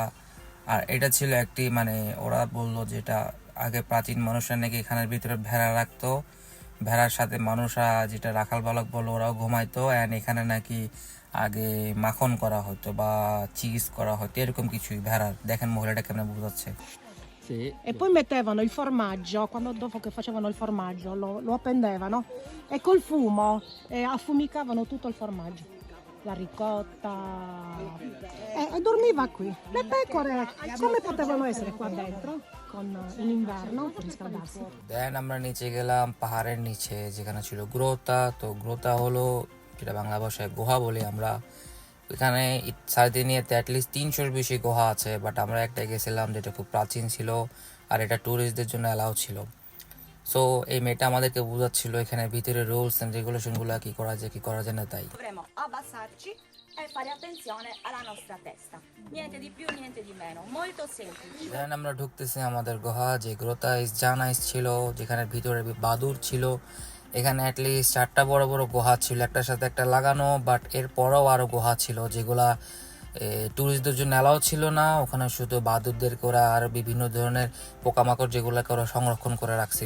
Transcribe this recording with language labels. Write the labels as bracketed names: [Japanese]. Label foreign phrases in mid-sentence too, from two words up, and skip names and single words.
[Bangla] আর এটা ছিল একটি ওরা বললো যেটা আগে প্রাচীন মানুষরা নাকি এখানের ভিতরে ভেড়া রাখতো, ভেড়ার সাথে মানুষরা যেটা রাখাল বালক বললো ওরাও ঘুমাইতো। অ্যান্ড এখানে নাকি আগে মাখন করা হতো বা চিজ করা হতো, এরকম কিছুই। ভেড়ার দেখেন মহিলাটা কেমন বোঝাচ্ছে। [Italian] Sì, E poi mettevano il formaggio, dopo che facevano il formaggio lo appendevano e col fumo affumicavano tutto il formaggio, la ricotta e dormiva qui. Le pecore come potevano essere qua dentro in inverno per riscaldarsi? [Bangla] দেন আমরা নিচে গেলাম পাহাড়ের নিচে, যেখানে ছিল গ্রোতা। তো গ্রোতা হলো যেটা বাংলা ভাষায় গুহা বলি আমরা। এখানে সার্দিনিয়াতে অ্যাটলিস্ট 300-র বেশি গুহা আছে, বাট আমরা একটা গেছিলাম যেটা খুব প্রাচীন ছিল, আর এটা ট্যুরিস্টদের জন্য অ্যালাউ ছিল। সো এই মেয়েটা আমাদেরকে বোঝাচ্ছিল এখানে ভিতরে [English] rules and regulations [Bangla] কি করা যায় কি করা যায় না তাই। [Italian] Dovremo abbassarci e fare attenzione alla nostra testa. Niente di più, niente di meno. Molto semplice. [Bangla] দেন আমরা ঢুকতেছি আমাদের গুহা, যে গ্রোতা জানাইস ছিল, যেখানে ভিতরে বাদুর ছিল। এখানে অ্যাটলিস্ট 4টা বড় বড় গুহা ছিল, একটার সাথে একটা লাগানো। বাট এরপরেও আরও গুহা ছিল যেগুলা ট্যুরিস্টদের জন্য অ্যালাউ ছিল না। ওখানে শুধু বাদুরদেরকে ওরা আর বিভিন্ন ধরনের পোকামাকড় যেগুলোকে ওরা সংরক্ষণ করে রাখছিল।